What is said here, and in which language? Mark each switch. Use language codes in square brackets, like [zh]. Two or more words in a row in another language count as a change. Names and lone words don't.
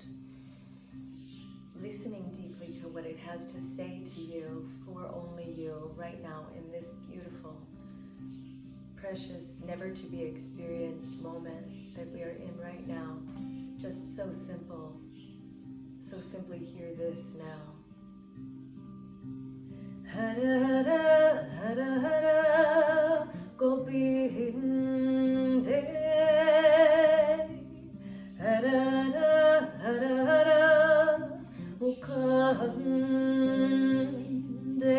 [en] Listening deeply to what it has to say to you, for only you, right now, in this beautiful, precious, never to be experienced moment that we are in right now. Just so simple. So simply hear this now. [sa] हर हर हर हर गोविन्दे. हर हर हर हर मुकुन्दे.